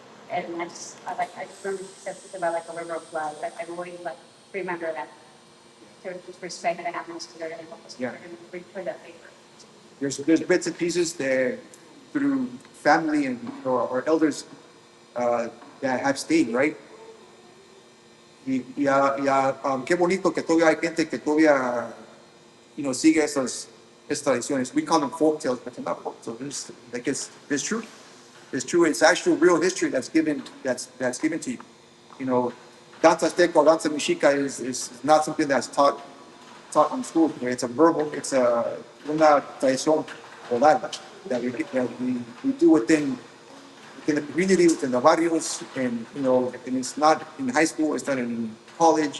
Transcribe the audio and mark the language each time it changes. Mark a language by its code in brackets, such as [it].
[en] And I just remember she said something about like a river of blood. Like I always remember that, to just respect the animals, because they're going to help us. Yeah. They're going to bring for that favor. There's bits and pieces that through family and our elders that have stayed, right? [es] Qué bonito que todavía hay gente que todavía sigue esas tradiciones. [en] We call them folk tales, but they're not folk tales. It's true. It's true. It's actual real history that's given to you. Danza Azteca or Danza Mexica is not something that's taught taught in school. It's a verbal, it's [es] una tradición oral [en] that we do within the community, within the barrios, and and it's not in high school, it's not in college.